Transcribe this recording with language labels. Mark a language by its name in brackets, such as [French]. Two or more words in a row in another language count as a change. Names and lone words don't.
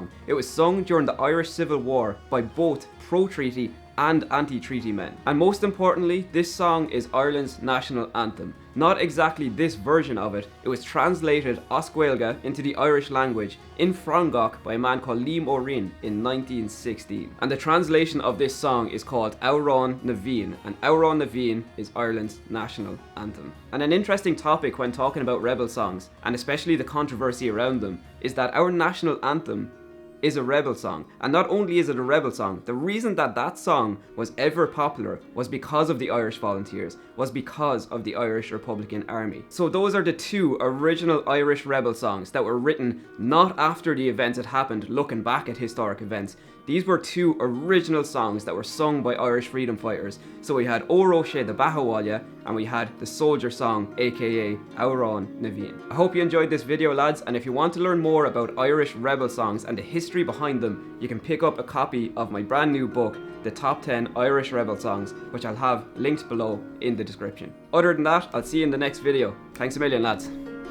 [English] It was sung during the Irish Civil War by both pro-treaty and anti-treaty men. And most importantly, this song is Ireland's national anthem. Not exactly this version of it, it was translated [Irish] as Gaeilge [English] into the Irish language in Frangach by a man called Liam O'Reen in 1916. And the translation of this song is called Amhrán na bhFiann, and Amhrán na bhFiann is Ireland's national anthem. And an interesting topic when talking about rebel songs, and especially the controversy around them, is that our national anthem is a rebel song. And not only is it a rebel song, the reason that that song was ever popular was because of the Irish volunteers, was because of the Irish Republican Army. So those are the two original Irish rebel songs that were written not after the events had happened, looking back at historic events. These were two original songs that were sung by Irish freedom fighters. So we had Ó Róise the bhFiann, and we had the soldier song, aka Amhrán na bhFiann. I hope you enjoyed this video, lads, and if you want to learn more about Irish rebel songs and the history behind them, you can pick up a copy of my brand new book, The Top 10 Irish Rebel Songs, which I'll have linked below in the description. Other than that, I'll see you in the next video. Thanks a million, lads.